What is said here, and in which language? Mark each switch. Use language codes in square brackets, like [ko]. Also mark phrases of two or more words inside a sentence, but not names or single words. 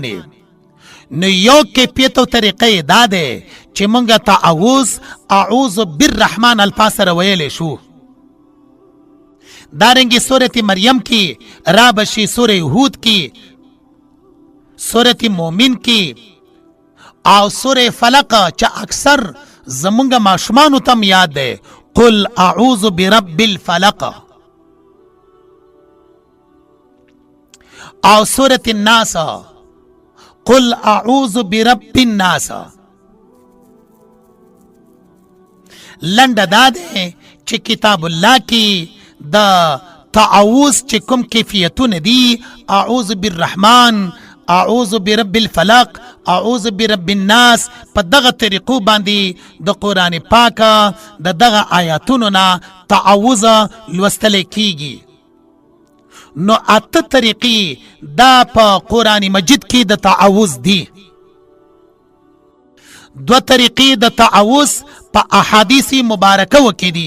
[ps] نو یو کیفیت او طریقه دا ده چې مونږه تعوذ [ar] اعوذ بالرحمن [ps] الفاظ سره ویلی شو. دارنګې سورة مریم کې رابشي، سورة هود کې، سورة مومن کې او سورة فلق چې اکثر زمونږ ماشومانو تم یاد ده، [ar] قل اعوذ برب الفلق. [ps] او سورة الناس [ar] قل اعوذ برب الناس. [ps] لنډه دا ده چې کتاب الله کې د تعوذ چې کوم کیفیتونه دي، [ar] اعوذ بالرحمن، اعوذ برب الفلق، اعوذ برب الناس، [ps] په دغه طریقو باندې د قرآن پاک د دغه آیاتونو نه تعوذ لوستل کیږي. نو اته طریقې دا په قرآن مجید کې د تعوذ دي. دو طریقې د تعوذ په احادیث مبارکه کې دي.